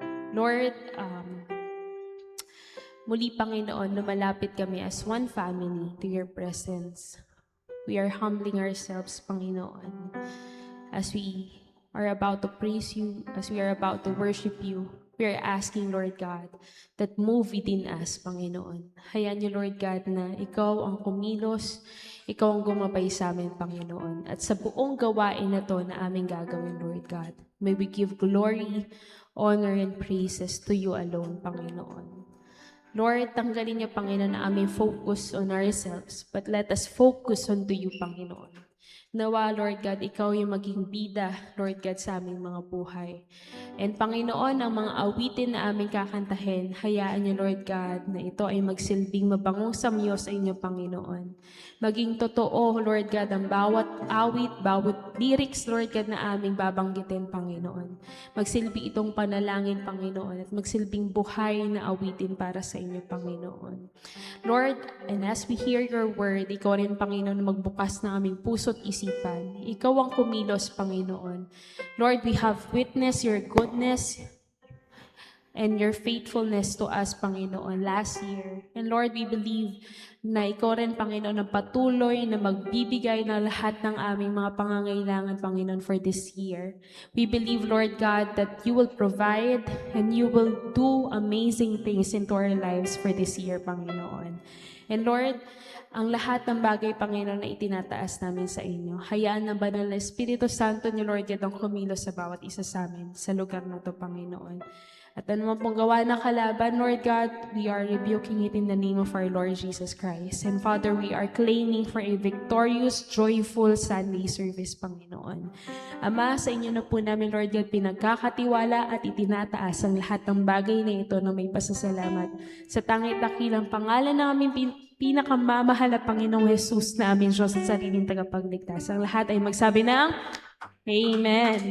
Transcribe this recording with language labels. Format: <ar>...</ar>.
<tl>Lord, muli, Panginoon, lumalapit kami</tl> <en>as one family to your presence. We are humbling ourselves, Panginoon, as we are about to praise you, as we are about to worship you. We are asking, Lord God, that move within us, Panginoon.</en> <tl>Hayaan niyo, Lord God, na ikaw ang kumilos, ikaw ang gumabay sa amin, Panginoon. At sa buong gawain na to na aming gagawin,</tl> <en>Lord God, may we give glory, honor, and praises to you alone, Panginoon. Lord,</en> <tl>tanggalin niyo,</tl> <en>Panginoon,</en> <tl>na aming</tl> <en>focus on ourselves, but let us focus on to you, Panginoon.</en> <tl>Nawa, Lord God, ikaw yung maging bida, Lord God, sa aming mga buhay. And Panginoon, ang mga awitin na aming kakantahin, hayaan niyo, Lord God, na ito ay magsilbing mabangong samyo sa inyo, Panginoon. Maging totoo, Lord God, ang bawat awit, bawat lyrics, Lord God, na aming babanggitin, Panginoon. Magsilbi itong panalangin, Panginoon, at magsilbing buhay na awitin para sa inyo, Panginoon. Lord,</tl> <en>and as we hear your word,</en> <tl>ikaw rin, Panginoon, magbukas ng aming puso't isipan. Ikaw ang kumilos, Panginoon.</tl> <en>Lord, we have witnessed your goodness and your faithfulness to us, Panginoon, last year.</en> <tl>And Lord,</tl> <en>we believe</en> <tl>na ikaw rin, Panginoon, ang patuloy na magbibigay ng lahat ng aming mga pangangailangan, Panginoon,</tl> <en>for this year. We believe, Lord God, that you will provide and you will do amazing things into our lives for this year, Panginoon.</en> <tl>And Lord, ang lahat ng bagay, Panginoon, na itinataas namin sa inyo. Hayaan ng banal na Espiritu Santo ni Lord God ang kumilos sa bawat isa sa amin sa lugar na ito, Panginoon. At ano man pong gawa ng kalaban,</tl> <en>Lord God, we are rebuking it in the name of our Lord Jesus Christ. And Father, we are claiming for a victorious, joyful Sunday service, Panginoon.</en> <tl>Ama, sa inyo na po namin, Lord God, pinagkakatiwala at itinataas ang lahat ng bagay na ito na may pasasalamat. Sa tangit-dakilang pangalan na aming pinakamamahal na Panginoong Jesus na aming Diyos at sariling tagapagligtas. Ang lahat ay magsabi ng Amen.</tl>